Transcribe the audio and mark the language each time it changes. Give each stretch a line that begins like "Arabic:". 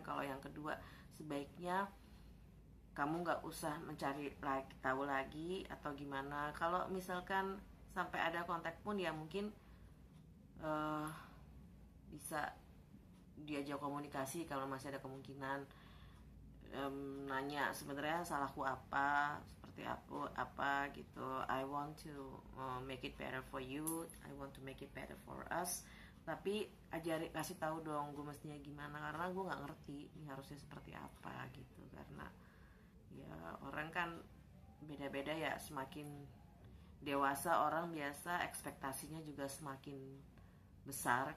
Indonesian: Kalau yang kedua, sebaiknya kamu nggak usah mencari tahu lagi atau gimana. Kalau misalkan sampai ada kontak pun ya mungkin bisa diajak komunikasi kalau masih ada kemungkinan. Nanya sebenarnya salahku apa, seperti apa gitu.
English: I want to make it better for you, I want to make it better for us.
Indonesian: Tapi kasih tahu dong gue mestinya gimana, karena gue nggak ngerti ini harusnya seperti apa gitu. Karena ya orang kan beda-beda ya, semakin dewasa orang biasa ekspektasinya juga semakin besar.